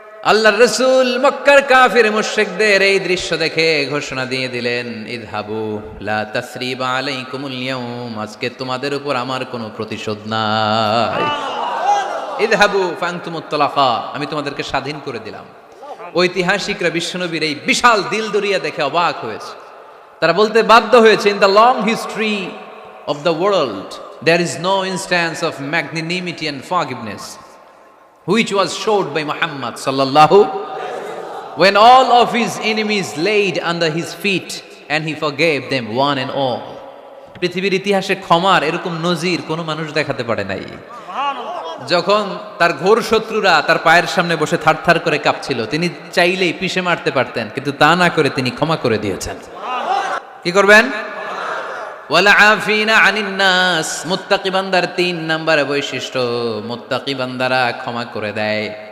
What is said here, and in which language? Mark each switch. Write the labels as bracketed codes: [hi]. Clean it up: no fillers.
[bn] আল্লাহর রাসূল মক্কার কাফির মুশরিকদের এই দৃশ্য দেখে ঘোষণা দিয়ে দিলেন, [ar] ইযহাবু লা তাসরিবা আলাইকুমুল ইয়াউম, [bn] আজকে তোমাদের উপর আমার কোনো প্রতিশোধ নাই। [ar] ইযহাবু ফাআনতুমুত তালাকা, [bn] আমি তোমাদেরকে স্বাধীন করে দিলাম। ঐতিহাসিকরা বিশ্বনবীর এই বিশাল দিলদরিয়া দেখে অবাক হয়েছে। [en] তারা বলতে বাধ্য হয়েছে, in the long history of the world there is no instance of magnanimity and forgiveness which was showed by Muhammad sallallahu when all of his enemies laid under his feet and he forgave them one and all. [bn] পৃথিবীর ইতিহাসে ক্ষমার এরকম নজির কোনো মানুষ দেখাতে পারে নাই। যখন তার ঘোর শত্রুরা তার পায়ের সামনে বসে থার করে কাঁপছিল, তিনি চাইলেই পিষে মারতে পারতেন, কিন্তু তা না করে তিনি ক্ষমা করে দিয়েছেন। কি করবেন? [ar] ওয়ালা আফিনা আনিন নাস, [bn] মুত্তাকি বান্দার 3 নাম্বার বৈশিষ্ট্য, মুত্তাকি বান্দারা ক্ষমা করে দেয়।